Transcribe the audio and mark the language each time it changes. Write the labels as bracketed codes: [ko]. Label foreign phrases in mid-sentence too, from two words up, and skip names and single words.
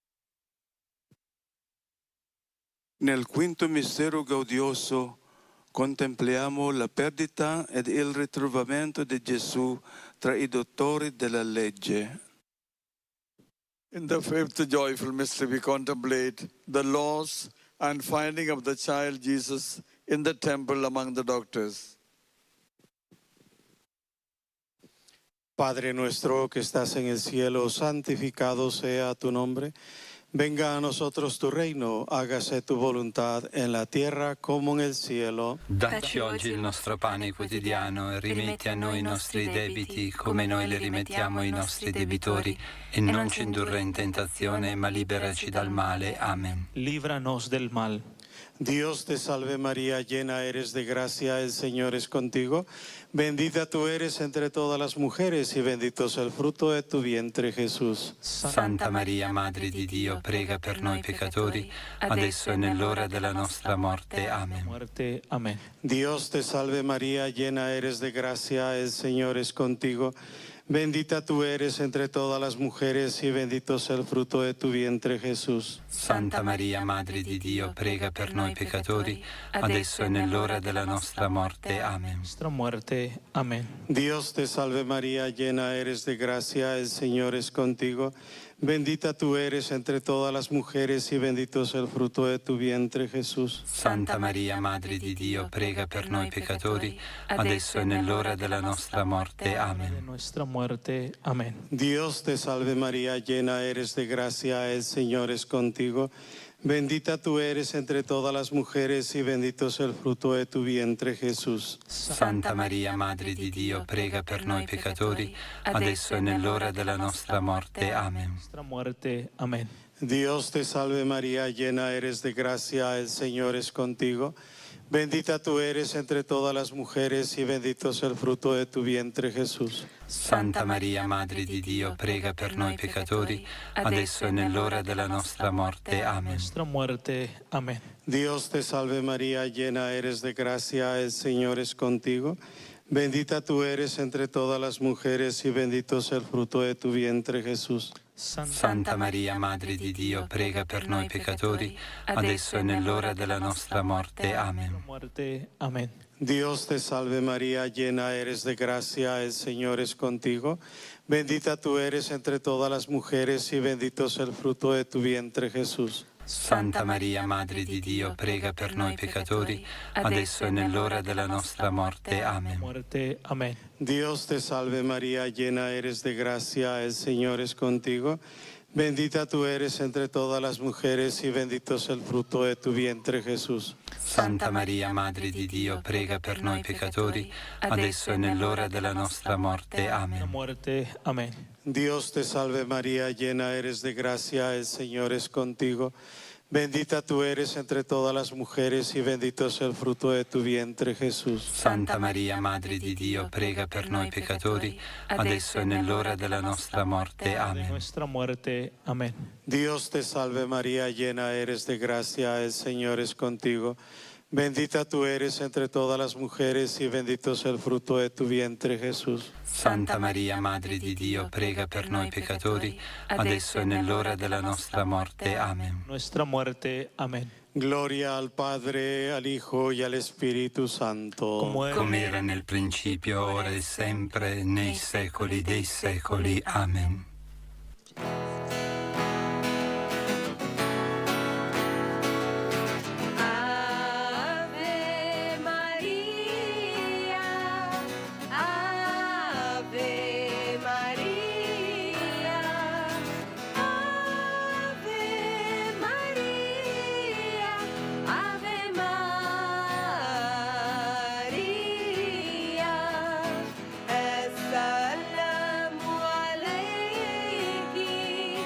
[it] Nel quinto mistero gaudioso contempliamo la perdita ed il ritrovamento di Gesù tra i dottori della legge. [en] In the fifth joyful mystery, we contemplate the loss and finding of the child Jesus in the temple among the doctors. [es] Padre nuestro que estás en el cielo, santificado sea tu nombre. Venga a nosotros tu reino, hágase tu voluntad en la tierra como en el cielo. [it] Dacci oggi il nostro pane quotidiano e rimetti a noi i nostri debiti come noi li rimettiamo ai nostri debitori e non ci indurre in tentazione ma liberaci dal male. Amen. [es] Líbranos del mal. Dios te salve María, llena eres de gracia, el Señor es contigo. Bendita tú eres entre todas las mujeres y bendito es el fruto de tu vientre Jesús. [it] Santa Maria, Madre di Dio, prega per noi peccatori, adesso e nell'ora della nostra morte. Amen. [es] Muerte. Amén. Dios te salve María, llena eres de gracia, el Señor es contigo. Bendita tú eres entre todas las mujeres y bendito es el fruto de tu vientre Jesús. [it] Santa Maria, Madre di Dio, prega per noi peccatori, adesso e nell'ora della nostra morte. Amen. [es] Nuestra muerte. Amén. Dios te salve María, llena eres de gracia, el Señor es contigo. Bendita tú eres entre todas las mujeres y bendito es el fruto de tu vientre Jesús. [it] Santa Maria, Madre di Dio, prega per noi peccatori, adesso e nell'ora della nostra morte. Amen. [es] Nuestra muerte. Amén. Dios te salve María, llena eres de gracia, el Señor es contigo. Bendita tú eres entre todas las mujeres y bendito es el fruto de tu vientre Jesús. [it] Santa Maria, Madre di Dio, prega per noi peccatori, adesso e nell'ora della nostra morte. Amen. [es] Nuestra muerte. Amén. Dios te salve María, llena eres de gracia, el Señor es contigo. Bendita tú eres entre todas las mujeres y bendito es el fruto de tu vientre Jesús. [it] Santa Maria, Madre di Dio, prega per noi peccatori, adesso e nell'ora della nostra morte. Amen. [es] Nuestra muerte. Amén. Dios te salve María, llena eres de gracia, el Señor es contigo. Bendita tú eres entre todas las mujeres y bendito es el fruto de tu vientre Jesús. [it] Santa Maria, Madre di Dio, prega per noi peccatori, adesso e nell'ora della nostra morte. Amen. [es] Muerte. Amén. Dios te salve María, llena eres de gracia, el Señor es contigo. Bendita tú eres entre todas las mujeres y bendito es el fruto de tu vientre Jesús. [it] Santa Maria, Madre di Dio, prega per noi peccatori, adesso e nell'ora della nostra morte. Amen. [es] Muerte. Amén. Dios te salve María, llena eres de gracia, el Señor es contigo. Bendita tú eres entre todas las mujeres y bendito es el fruto de tu vientre Jesús. [it] Santa Maria, Madre di Dio, prega per noi peccatori, adesso e nell'ora della nostra morte. Amen. [es] Muerte. Amén. Dios te salve María, llena eres de gracia, el Señor es contigo. Bendita tú eres entre todas las mujeres y bendito es el fruto de tu vientre Jesús. [it] Santa Maria, Madre di Dio, prega per noi peccatori, adesso e nell'ora della nostra morte. Amen. [es] Nuestra muerte. Amén. Dios te salve María, llena eres de gracia, el Señor es contigo. Bendita tú eres entre todas las mujeres y bendito es el fruto de tu vientre Jesús. [it] Santa Maria, Madre di Dio, prega per noi peccatori, adesso e nell'ora della nostra morte. Amen. [es] Nuestra muerte. Amén. Gloria al Padre, al Hijo y al Espíritu Santo. [it] Come era nel principio, ora e sempre, nei secoli dei secoli. Amen. [la] Ave Maria, Ave Maria, Ave Maria, Ave Maria, [ar] السلام عليكِ